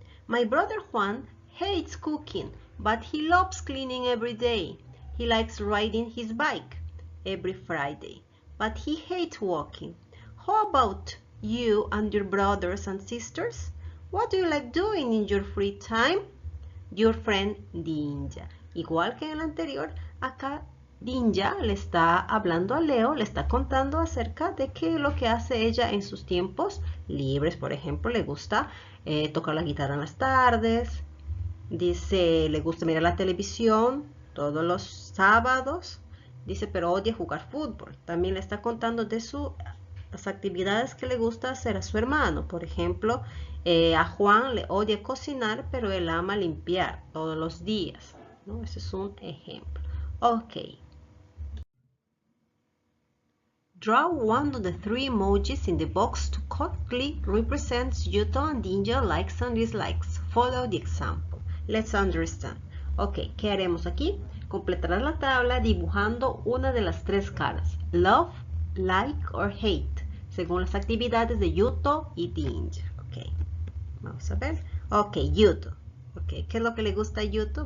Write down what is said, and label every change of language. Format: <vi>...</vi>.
<en>My brother Juan hates cooking, but he loves cleaning every day. He likes riding his bike every Friday, but he hates walking. How about you and your brothers and sisters? What do you like doing in your free time? Your friend Dinja.</en> <es>Igual que en el anterior, acá Dinja le está hablando a Leo, le está contando acerca de qué es lo que hace ella en sus tiempos libres. Por ejemplo, le gusta tocar la guitarra en las tardes. Dice, le gusta mirar la televisión todos los sábados. Dice, pero odia jugar fútbol. También le está contando de las actividades que le gusta hacer a su hermano. Por ejemplo, a Juan le odia cocinar, pero él ama limpiar todos los días, ¿no? Ese es un ejemplo. Ok.</es> <en>Draw one of the three emojis in the box to correctly represent Yuto and Dinja likes and dislikes. Follow the example. Let's understand. Ok,</en> <es>¿qué haremos aquí? Completarás la tabla dibujando una de las tres caras.</es> <en>Love, like or hate,</en> <es>según las actividades de Yuto y Dinja. Ok, vamos a ver. Ok, Yuto. Ok, ¿qué es lo que le gusta a Yuto?</es>